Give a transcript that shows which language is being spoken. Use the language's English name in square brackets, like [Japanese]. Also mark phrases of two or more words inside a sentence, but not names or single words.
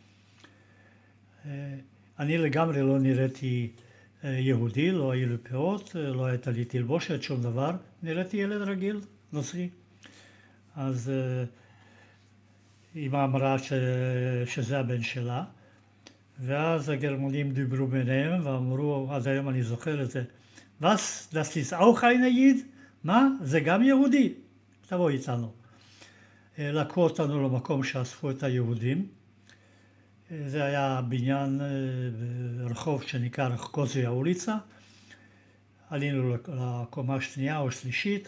[Hebrew] אני לגמרי לא נראיתי יהודי, לא היו לי פאות, לא הייתה לי תלבושת, שום דבר. נראיתי ילד רגיל, נוצרי. אז אמא אמרה שזה הבן שלה, ואז הגרמנים דיברו ביניהם ואמרו, עד היום אני זוכר את זה, [German] Was, das ist auch ein Jid? [Hebrew] מה? זה גם יהודי? תבוא איתנו. לקחו אותנו למקום שאספו את היהודים. זה היה בניין רחוב שנקרא קוזיה אוליצה. עלינו לקומה שנייה או שלישית.